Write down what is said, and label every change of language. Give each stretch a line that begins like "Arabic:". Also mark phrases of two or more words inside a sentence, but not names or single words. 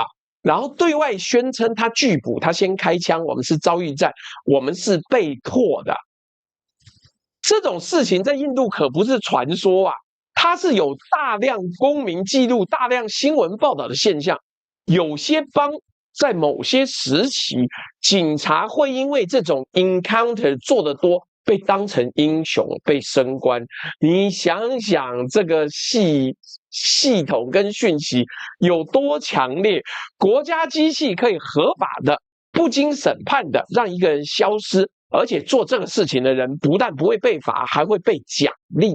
Chinese: 然後對外宣稱他拒捕，他先開槍，我們是遭遇戰，我們是被迫的。這種事情在印度可不是傳說啊，它是有大量公民記錄、大量新聞報道的現象。有些邦在某些時期，警察會因為這種 encounter 做得多，被當成英雄，被升官。你想想這個系統跟訊息有多強烈，國家機器可以合法的不經審判的讓一個人消失，而且做這個事情的人不但不會被罰，還會被獎勵。